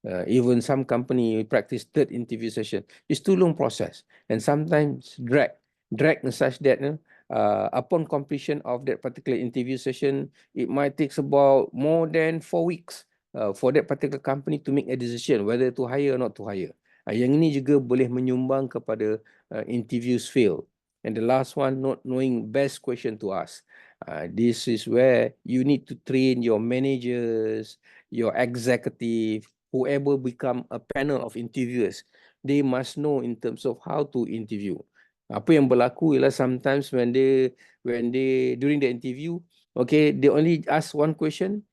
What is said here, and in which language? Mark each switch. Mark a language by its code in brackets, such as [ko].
[en] Even some company practice third interview session. It's too long process and sometimes drag such that upon completion of that particular interview session, it might take about more than 4 weeks for that particular company to make a decision whether to hire or not to hire. [ms] Yang ini juga boleh menyumbang kepada interviews fail. [en] And the last one, not knowing best question to ask. This is where you need to train your managers, your executive, whoever become a panel of interviewers. They must know in terms of how to interview. [ms] Apa yang berlaku ialah [en] sometimes when they during the interview, okay, they only ask one question.